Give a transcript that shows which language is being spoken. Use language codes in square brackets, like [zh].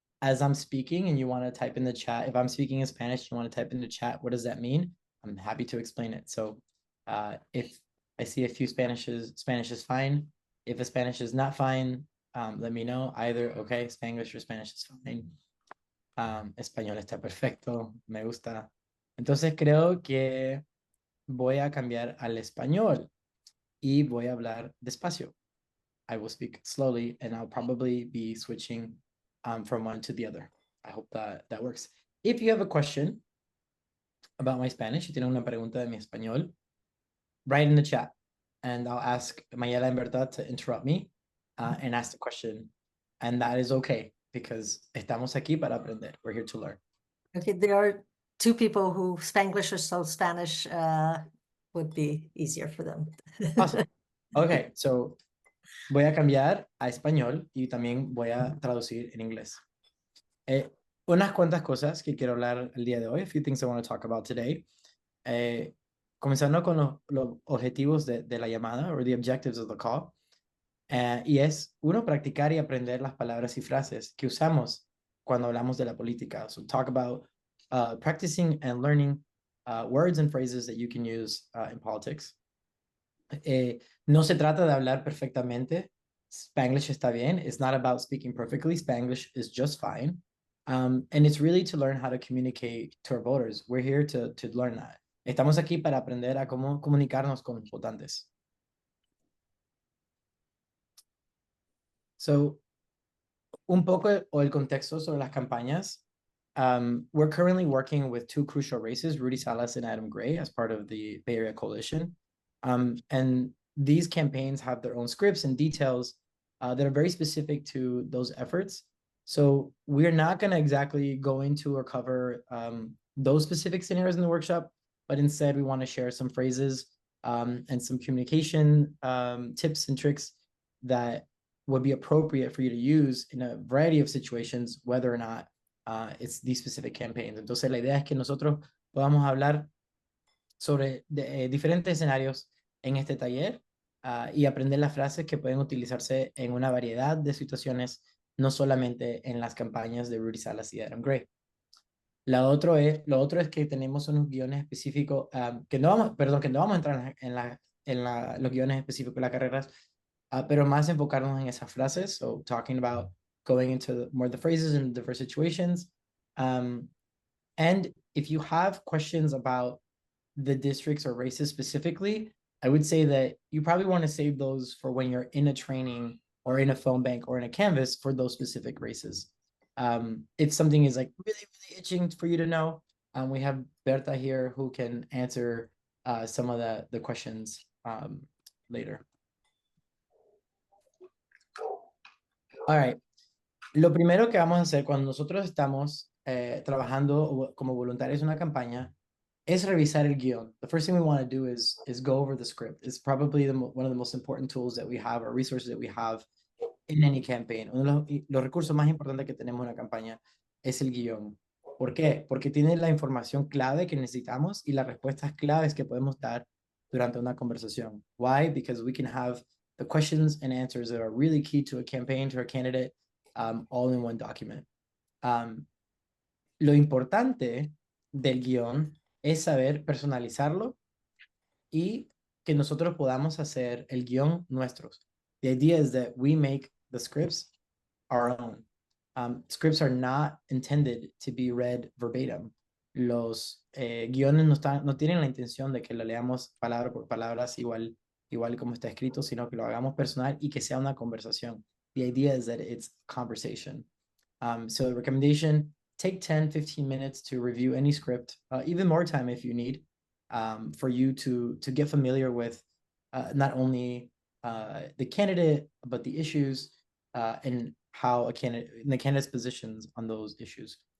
[en] As I'm speaking and you want to type in the chat, if I'm speaking in Spanish, you want to type in the chat, what does that mean? I'm happy to explain it. So if I see a few Spanish is fine. If a Spanish is not fine, let me know. Either, okay, Spanglish or Spanish is fine. [es] Español está perfecto, me gusta. Entonces creo que voy a cambiar al español y voy a hablar despacio. [en] I will speak slowly, and I'll probably be switching from one to the other. I hope that works. If you have a question about my Spanish, [es] si tienen una pregunta de mi español, [en] write in the chat, and I'll ask Mayela and Berta to interrupt me and ask the question. And that is okay, because [es] estamos aquí para aprender. [en] We're here to learn. Okay, there are two people who Spanglish or so Spanish would be easier for them. Awesome. [es] Okay, so voy a cambiar a español y también voy a traducir en inglés. Unas cuantas cosas que quiero hablar el día de hoy, [en] a few things I want to talk about today. [es] Comenzando con los objetivos de la llamada, [en] or the objectives of the call. [es] Y es, uno, practicar y aprender las palabras y frases que usamos cuando hablamos de la política. [en] So talk about practicing and learning words and phrases that you can use in politics. [es] No se trata de hablar perfectamente. Spanglish está bien. [en] It's not about speaking perfectly. Spanglish is just fine. And it's really to learn how to communicate to our voters. We're here to learn that. [es] Estamos aquí para aprender a cómo comunicarnos con los votantes. So un poco o el contexto sobre las campañas. [en] We're currently working with two crucial races, Rudy Salas and Adam Gray, as part of the Bay Area Coalition. And these campaigns have their own scripts and details that are very specific to those efforts. So we're not going to exactly go into or cover those specific scenarios in the workshop, but instead we want to share some phrases and some communication tips and tricks that would be appropriate for you to use in a variety of situations, whether or not it's these specific campaigns. [es] Entonces, la idea es que nosotros podamos hablar sobre diferentes escenarios en este taller y aprender las frases que pueden utilizarse en una variedad de situaciones, no solamente en las campañas de Rudy Salas y Adam Gray. Lo otro es que tenemos unos guiones específicos, que no vamos a entrar en los guiones específicos de las carreras, pero más enfocarnos en esas frases, [en] so talking about going into more the phrases in different situations. And if you have questions about the districts or races specifically, I would say that you probably want to save those for when you're in a training or in a phone bank or in a Canvas for those specific races. If something is like really, really itching for you to know, we have Berta here who can answer some of the questions later. All right. [es] Lo primero que vamos a hacer cuando nosotros estamos trabajando como voluntarios en una campaña es revisar el guión. [en] The first thing we want to do is go over the script. It's probably one of the most important tools that we have or resources that we have in any campaign. [es] Uno de los recursos más importantes que tenemos en una campaña es el guión. ¿Por qué? Porque tiene la información clave que necesitamos y las respuestas claves que podemos dar durante una conversación. [en] Why? Because we can have the questions and answers that are really key to a campaign, to a candidate, all in one document. [es] Lo importante del guión es saber personalizarlo y que nosotros podamos hacer el guión nuestros. [en] The idea is that we make the scripts our own. Scripts are not intended to be read verbatim. [es] Los guiones no tienen la intención de que lo leamos palabra por palabra igual como está escrito, sino que lo hagamos personal y que sea una conversación. [en] The idea is that it's conversation. So the recommendation, take 10-15 minutes to review any script, even more time if you need, for you to get familiar with not only the candidate, but the issues and how the candidate's positions on those issues.